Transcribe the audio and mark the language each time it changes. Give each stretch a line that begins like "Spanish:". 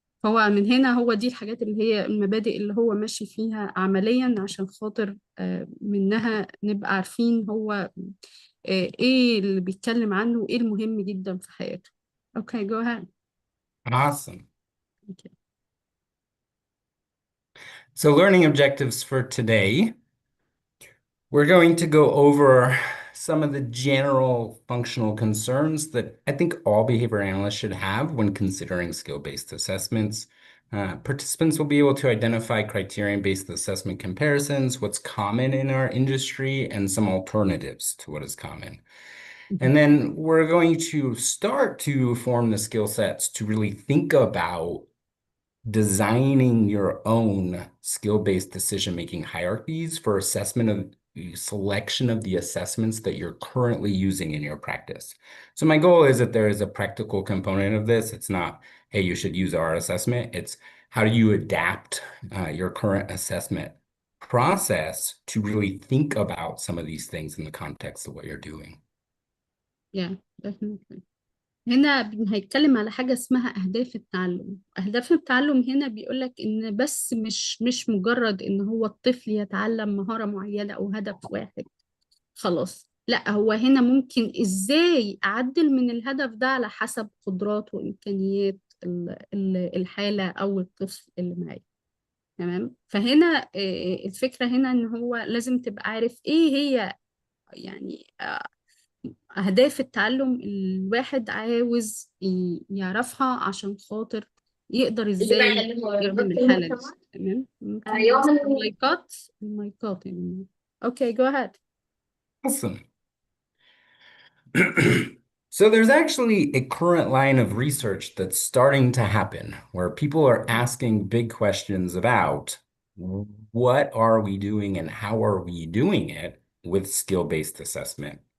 Arabic: فهو من هنا هو دي الحاجات اللي هي المبادئ اللي هو ماشي فيها عمليا، عشان خاطر منها نبقى عارفين هو ايه اللي بيتكلم عنه وايه المهم جدا في حياته. اوكي، جو ahead.
English: Awesome. Okay. So learning objectives for today, we're going to go over some of the general functional concerns that I think all behavior analysts should have when considering skill-based assessments. Participants will be able to identify criterion-based assessment comparisons, what's common in our industry, and some alternatives to what is common. Mhm. And then we're going to start to form the skill sets to really think about designing your own skill-based decision-making hierarchies for assessment of the selection of the assessments that you're currently using in your practice. So my goal is that there is a practical component of this. It's not, hey, you should use our assessment. It's how do you adapt your current assessment process to really think about some of these things in the context of what you're doing. Yeah, definitely.
Arabic: هنا هيتكلم على حاجة اسمها أهداف التعلم. أهداف التعلم هنا بيقولك إن بس مش مجرد إن هو الطفل يتعلم مهارة معينة أو هدف واحد خلاص. لا، هو هنا ممكن إزاي أعدل من الهدف ده على حسب قدرات وإمكانيات الحالة أو الطفل اللي معايا. تمام. فهنا الفكرة هنا إن هو لازم تبقى عارف إيه هي يعني أهداف التعلم الواحد عاوز يعرفها، عشان خاطر يقدر إزاي يخدم الحالة دي. تمام. ممكن بس المايكات يعني.
English: Okay, go ahead. Awesome. So there's actually a current line of research that's starting to happen where people are asking big questions about what are we doing and how are we doing it with skill-based assessment.